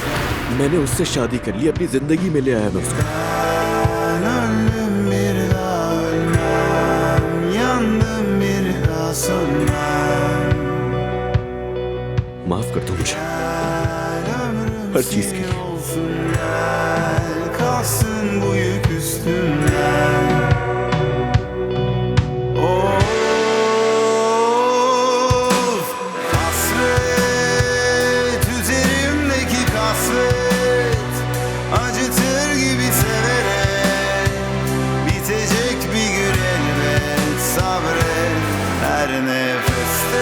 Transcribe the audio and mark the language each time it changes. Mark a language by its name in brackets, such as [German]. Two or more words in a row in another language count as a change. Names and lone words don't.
[Hindi] मैंने उससे शादी कर ली, अपनी जिंदगी में ले आया मैं उसको। माफ कर दो मुझे हर चीज के लिए। [Turkish] Kalsın bu yük üstümden. Of, hasret üzerimdeki kasvet, acıtır gibi severek, bitecek bir gün elbet, sabret her nefeste.